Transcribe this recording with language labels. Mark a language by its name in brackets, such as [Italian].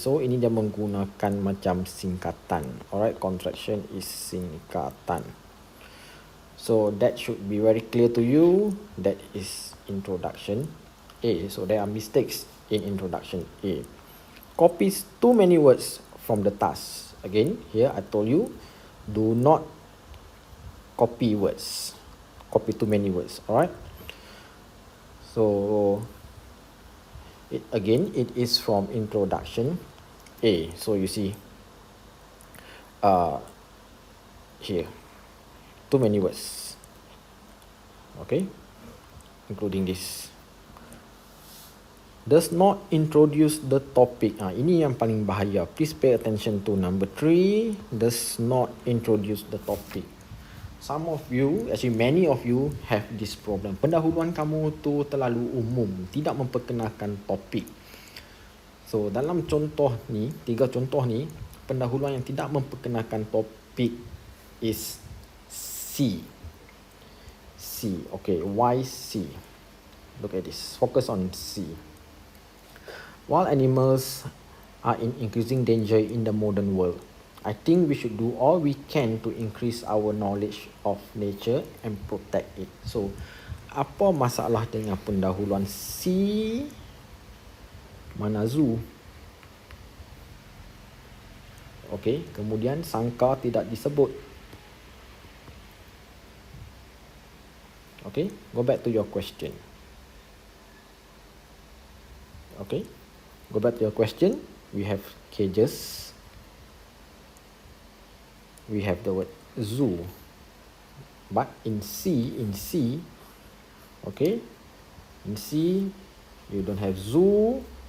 [Malay] So ini dia menggunakan macam singkatan. [English] Alright, contraction is singkatan. So that should be very clear to you. That is introduction A. So there are mistakes in introduction A. Copies too many words from the task. Again, here I told you, do not copy words. Copy too many words. Alright. So it is from introduction A. So you see here, too many words. Okay, including this. Does not introduce the topic. [Malay] Ini yang paling bahaya. [English] Please pay attention to number 3. Does not introduce the topic. Some of you, actually many of you have this problem. [Malay] Pendahuluan kamu tu terlalu umum, tidak memperkenalkan topik. So dalam contoh ni, 3 contoh ni, pendahuluan yang tidak memperkenalkan topik is C. [English] C, okay, why C? Look at this, focus on C. While animals are in increasing danger in the modern world, I think we should do all we can to increase our knowledge of nature and protect it. [Malay] So, apa masalah dengan pendahuluan C? Mana zoo? Okay, kemudian sangka tidak disebut. [English] Okay, go back to your question. Okay, go back to your question. We have cages. We have the word zoo, but in C, okay, in C you don't have zoo.